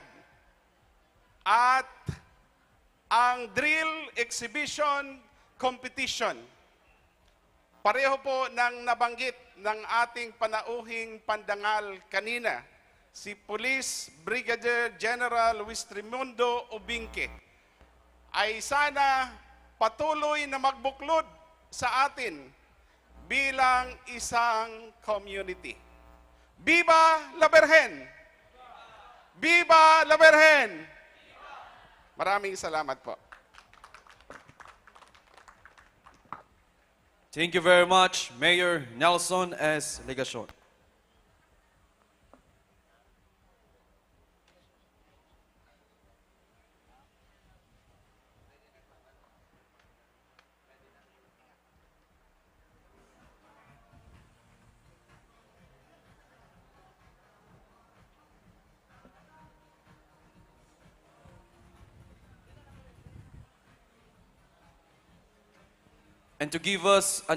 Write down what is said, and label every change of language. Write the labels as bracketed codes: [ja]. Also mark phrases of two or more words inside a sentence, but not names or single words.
[tl] At ang [en] drill exhibition competition, [tl] pareho po ng nabanggit ng ating panauhing pandangal kanina, si Police Brigadier General Luis Trimundo Ubingke, ay sana patuloy na magbuklod sa atin bilang isang community. [es] Viva la Virgen! Viva la Virgen! [tl] Maraming salamat po. [en] Thank you very much, Mayor Nelson S. Legacion. And to give us an